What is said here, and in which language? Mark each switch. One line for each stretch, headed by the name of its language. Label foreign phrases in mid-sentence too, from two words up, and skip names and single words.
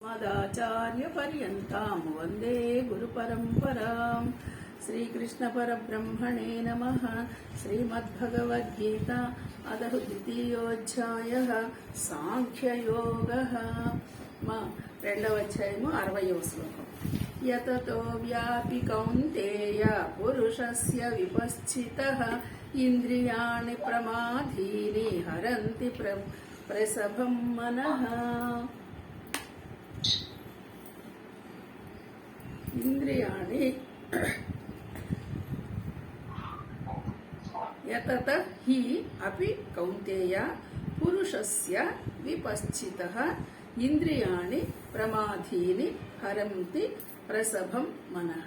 Sanskrit: अस्मदाचार्यपर्यन्तां वन्दे गुरुपरम्पराम्। श्रीकृष्णपरब्रह्मणे नमः। श्रीमद्भगवद्गीता अदः द्वितीयोऽध्यायः साङ्ख्ययोगः।
Telugu: రెండవ అధ్యాయము 60వ శ్లోకం.
Sanskrit: యతతో వ్యాపి కౌంతేయ పురుషస్య విపశ్చితః ఇంద్రియాణి ప్రమాధీని హరంతి ప్రసభం మనః. ఇంద్రియాణి యతత హి అపి కౌంతేయ పురుషస్య విపశ్చితః ఇంద్రియాణి ప్రమాధీని హరంతి ప్రసభం మనః.